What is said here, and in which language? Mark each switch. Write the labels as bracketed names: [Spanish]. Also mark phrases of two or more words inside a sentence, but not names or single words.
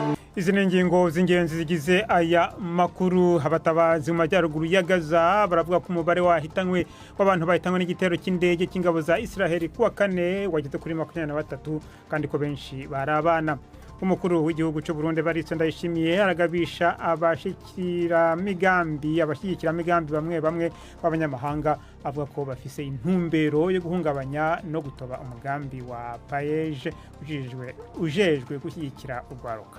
[Kinyarwanda] Izi ni ingingo z'ingenzi zigize aya makuru. Abatabazi mu majyaruguru ya Gaza baravuga ko umubare wahitanywe w'abantu bahitanywe n'igitero cy'indege cy'ingabo za Israel kuwa kane wageze kuri 23 kandi ko benshi bari abana. [Rundi] Umukuru w'igihugu cy'u Burundi Baritse Ndayishimiye aragabisha abashyigikira migambi bamwe b'abanyamahanga avuga ko bafise intumbero yo guhungabanya no gutoba umugambi wa Paeje ujejwe gushyigikira urwaruka.